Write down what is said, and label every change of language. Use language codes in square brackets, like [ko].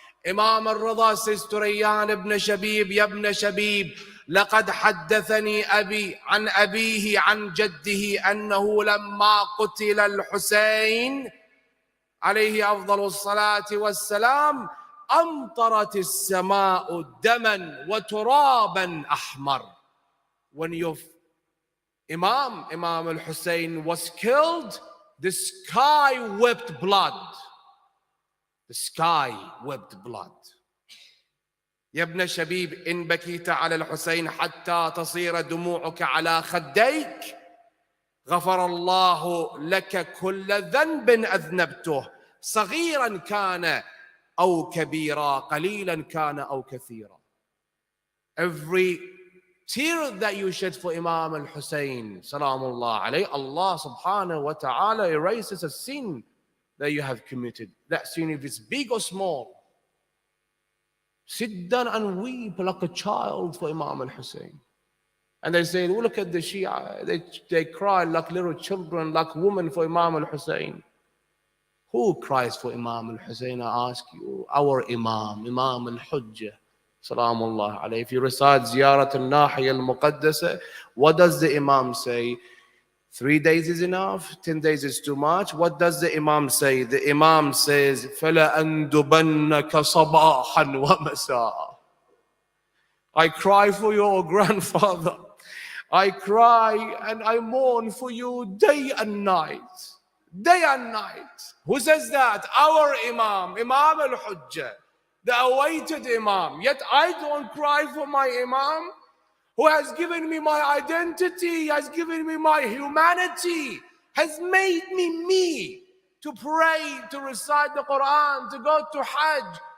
[en] Imam al-Rida says to Rayyan ibn Shabib, Ya ibn Shabib, [ar] لقد حدثني أبي عن أبيه عن جده أنه لما قتل الحسين عليه أفضل الصلاة والسلام أمطرت السماء دما وترابا أحمر. [en] When your Imam al-Hussein was killed, the sky wept blood. The sky wept blood. [ar] يا ابن شبيب إن بكيت على الحسين حتى تصير دموعك على خديك غفر الله لك كل ذنب أذنبته صغيرا كان أو كبيرا قليلا كان أو كثيرا. [en] Every tear that you shed for Imam al-Hussein salamullah alayhi, Allah subhanahu wa ta'ala erases a sin that you have committed. That sin, if it's big or small. Sit down and weep like a child for Imam al-Hussein. And they say, oh, look at the Shia. They cry like little children, like women for Imam al-Hussein. Who cries for Imam al-Hussein? I ask you. Our Imam al-Hujjah. Salamullah alayhi. If you recite Ziyarat al-Nahiya al-Muqaddasa, what does the Imam say? 3 days is enough, 10 days is too much. What does the Imam say? The Imam says, [ar] فَلَأَنْدُبَنَّكَ صَبَاحًا وَمَسَاءً. [en] I cry for your grandfather. I cry and I mourn for you day and night. Day and night. Who says that? Our Imam, Imam al-Hujjah, the awaited Imam. Yet I don't cry for my Imam, who has given me my identity, has given me my humanity, has made me to pray, to recite the Quran, to go to Hajj.